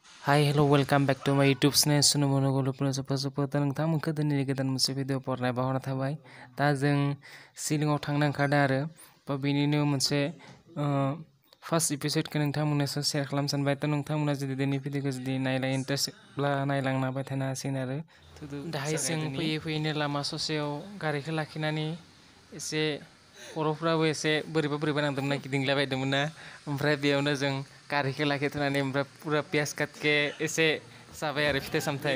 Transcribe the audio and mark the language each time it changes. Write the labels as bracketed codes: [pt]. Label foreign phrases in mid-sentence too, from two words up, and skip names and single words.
[en] Hi, hello, welcome back to my YouTube channel. Sunu monogolo puno sopo [brx] nोंथांमोनखौ दिनैनि गोदान मोनसे भिडिअ बरनाय बावहरना थाबाय। दा जों शिलंआव थांनो ओंखारदों आरो बा बेनिनो मोनसे [en] first episodeखौ [brx] नोंथांमोननो शेयार खालामनो सानबाय। थ' नोंथांमोना जुदि दिनै भिडिअखौ जुदि नायनो इन्टारेस्टब्ला नायलांना नायबाय थानो हासिगोन आरो दाहाय जों फैयै लामा ससेयाव गारिखौ लाखिनानै एसे खर'फ्राबो एसे बोरैबा नांदोंमोन गिदिंलाबायदोंमोन ना ओमफ्राय बेयावनो जों गारिखौ लाखिथ'नानै ओमफ्राय पुरा पियास काटके एसे जाबाय आरो फिथाइ सामथाइ